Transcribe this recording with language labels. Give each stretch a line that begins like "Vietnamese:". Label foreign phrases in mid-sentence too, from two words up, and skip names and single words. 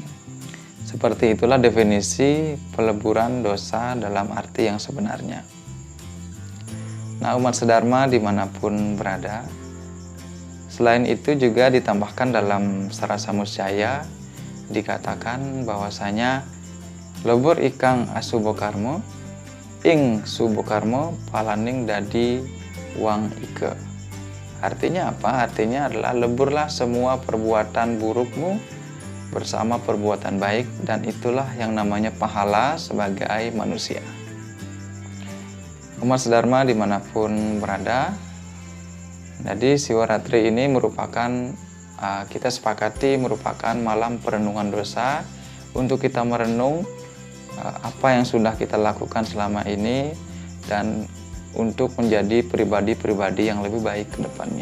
Indonesian: Seperti itulah definisi peleburan dosa dalam arti yang sebenarnya. Nah, umat sedharma dimanapun berada, selain itu juga ditambahkan dalam Sarasa Muscaya dikatakan bahwasanya
Kawi: lebur ikang asubokarmo ing subokarmo palaning dadi wang ike.
Indonesian: Artinya apa? Artinya adalah leburlah semua perbuatan burukmu bersama perbuatan baik, dan itulah yang namanya pahala sebagai manusia. Umat sedharma dimanapun berada, jadi Siwaratri ini merupakan, kita sepakati merupakan malam perenungan dosa untuk kita merenung apa yang sudah kita lakukan selama ini dan untuk menjadi pribadi-pribadi yang lebih baik ke depannya.